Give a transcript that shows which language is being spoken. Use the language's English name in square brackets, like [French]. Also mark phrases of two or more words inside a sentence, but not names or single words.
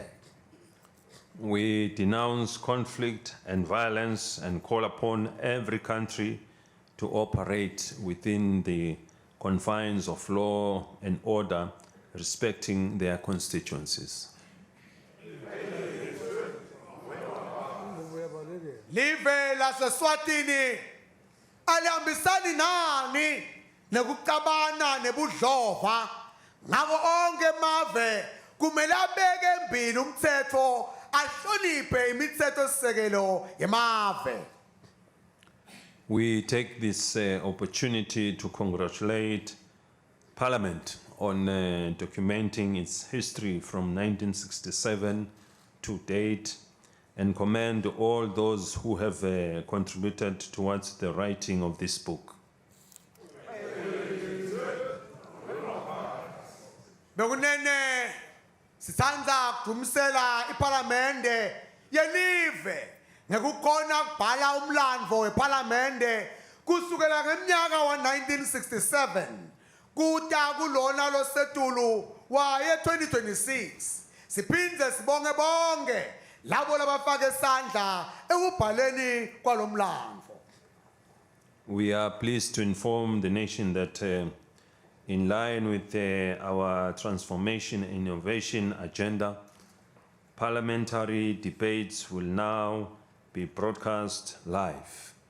[English] We denounce conflict and violence and call upon every country to operate within the confines of law and order, respecting their constituencies. [Swati] Live laseSwatini alihambisani nani nekucabana nebudlova ngako onke emave kumele abeke embili umthetho ahloniphe imithetho sisekelo yemave. [English] We take this opportunity to congratulate Parliament on documenting its history from 1967 to date and commend all those who have contributed towards the writing of this book. [Swati] Bekunene sithanda kudumisela iParlamente yelive ngekukhona kubhala umlandvo weParlamente kusukela ngeminyaka wa 1967 kuta kulona losetulu waye 2026 siphindze sibonge bonke labo labafake isandla ekubhaleni kwalomlandvo. [English] We are pleased to inform the nation that in line with our transformation and innovation agenda, parliamentary debates will now be broadcast live.